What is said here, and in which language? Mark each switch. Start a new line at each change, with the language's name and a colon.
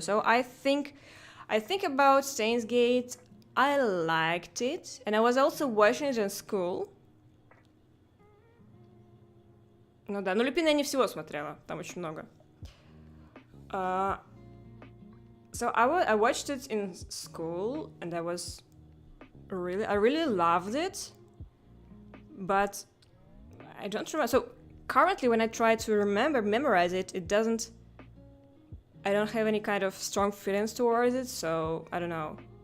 English: So I think about Steins Gate. I liked it, and I was also watching it in school.
Russian: Ну да, но Люпина я не всего смотрела, там очень много.
English: So I watched it in school, and I really loved it, but I don't remember. So currently, when I try to memorize it, I don't have any kind of strong feelings towards it, so I don't know.